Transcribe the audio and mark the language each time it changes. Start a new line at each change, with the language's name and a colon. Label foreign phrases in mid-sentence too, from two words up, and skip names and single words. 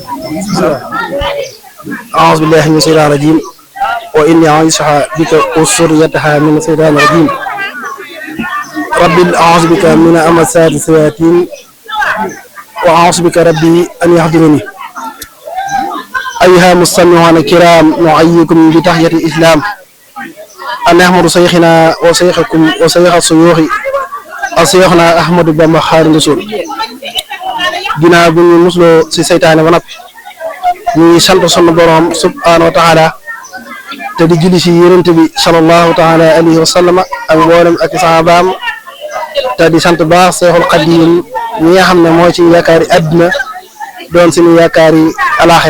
Arabic: أعوذ بالله من الشيطان الرجيم وإني أعيذها بك وذريتها من الشيطان الرجيم رب أعوذ بك من همزات الشياطين وأعوذ بك ربي أن يحضرني أيها المستمعون الكرام نحييكم بتحية الإسلام أن نحمد شيخنا وشيخكم وشيخ الشيوخ شيخنا أحمد بن خادم رسول
Wolof: ginnaaw bi ñu musloo si seytaane ba noppi ñu ngi sant sunu borom
Arabic: سبحانه وتعالى
Wolof: te di julli si yonent bi
Arabic: صلى الله تعالى عليه وسلم
Wolof: ak mboolem ak sahabaam te di sant baax Seexul Xadiim ñi nga xam ne mooy ci yaakaari àddina doon suñu yaakaari alaaxira